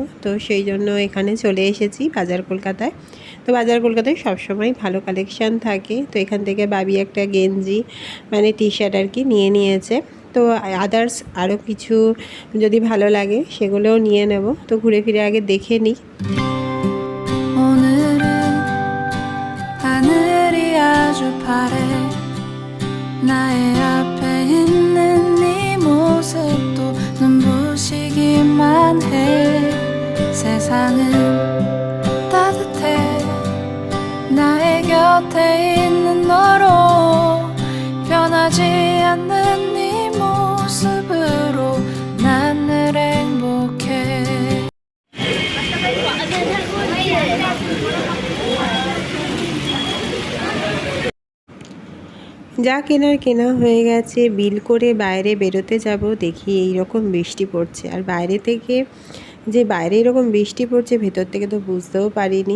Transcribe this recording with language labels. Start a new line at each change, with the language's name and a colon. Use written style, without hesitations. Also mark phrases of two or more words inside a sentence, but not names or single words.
Bangla: তো সেই জন্য এখানে চলে এসেছি বাজার কলকাতায়। তো বাজার কলকাতায় সবসময় ভালো কালেকশান থাকে। তো এখান থেকে বাবি একটা গেঞ্জি মানে
English: T-shirt
Bangla: আর কি নিয়ে নিয়েছে। তো আদার্স আরও কিছু যদি ভালো লাগে সেগুলোও নিয়ে নেব। তো ঘুরে ফিরে আগে দেখে নিই।
Korean: 오늘은 하늘이 아주 파래 나의 앞에 있는 네 모습도 눈부시기만 해 세상은 따뜻해 나의 곁에 있는 너로 변하지 않는 네 모습으로 난 늘 행복해
Bangla: যা কেনার কেনা হয়ে গেছে, বিল করে বাইরে বেরোতে যাব, দেখি এই রকম বৃষ্টি পড়ছে। আর বাইরে থেকে যে বাইরে এরকম বৃষ্টি পড়ছে ভেতর থেকে তো বুঝতেও পারিনি।